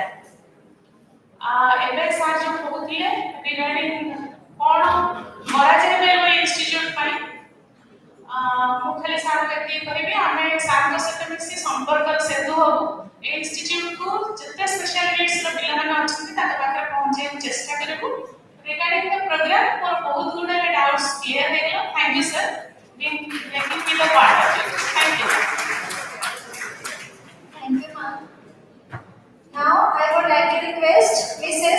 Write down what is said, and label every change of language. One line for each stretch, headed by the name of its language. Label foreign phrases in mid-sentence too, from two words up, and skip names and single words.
Odia: ଏବେ ସାର୍ ଯୋଉ କହୁଥିଲେ ରିଗାର୍ଡିଂ କ'ଣ କରାଯାଇପାରିବ ଏଇ ଇନଷ୍ଟିଚ୍ୟୁଟ୍ ପାଇଁ, ମୁଁ ଖାଲି ସାର୍ଙ୍କୁ ଏତିକି କହିବି, ଆମେ ସାର୍ଙ୍କ ସହିତ ମିଶି ସମ୍ପର୍କର ସେତୁ ହବୁ। ଏଇ ଇନଷ୍ଟିଚ୍ୟୁଟକୁ ଯେତେ
English: special needs
Odia: ପିଲାମାନେ ଅଛନ୍ତି ତାଙ୍କ ପାଖରେ ପହଞ୍ଚାଇବାକୁ ଚେଷ୍ଟା କରିବୁ।
English: regarding the program
Odia: ମୋର ବହୁତ ଗୁଡ଼ାଏ
English: doubts clear
Odia: ହେଇଗଲା।
English: Thank you sir being making me the part of it. Thank you. Thank you, ma'am. Now I would like to request Mrs.